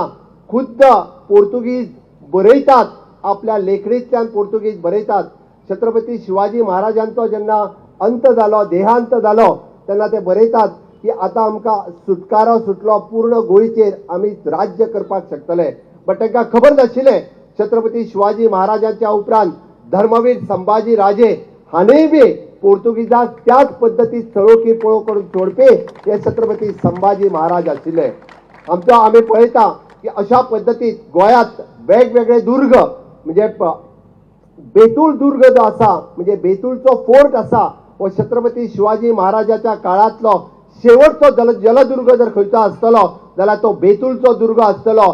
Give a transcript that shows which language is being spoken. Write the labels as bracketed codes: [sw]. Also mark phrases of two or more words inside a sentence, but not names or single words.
[kok] खुद्द पोर्तुगीज बरयतात आपल्या लेखणींतल्यान पोर्तुगीज बरयतात. छत्रपती शिवाजी महाराजांचो जेन्ना अंत जालो, देहांत जालो तेन्ना ते बरयतात की आता आमकां सुटकारो सुटलो, पूर्ण गोंयचेर आमी राज्य करपाक शकतले. बट तांकां खबर नाशिल्लें छत्रपती शिवाजी महाराजांच्या उपरांत धर्मवीर संभाजी राजे हाणेंय बी पोर्तुगीजाक त्याच पद्दतीन सळो की पळो करून सोडपी हे छत्रपती संभाजी महाराज आशिल्ले. आमी पळयता की अशा पद्दतीन गोंयांत वेगवेगळे दुर्ग म्हणजे बेतूळ दुर्ग जो आसा म्हणजे बेतूळचो फोर्ट आसा हो छत्रपती शिवाजी महाराजाच्या काळांतलो शेवटचो जलदुर्ग जर खंयचो आसतलो जाल्यार तो बेतूळचो दुर्ग आसतलो.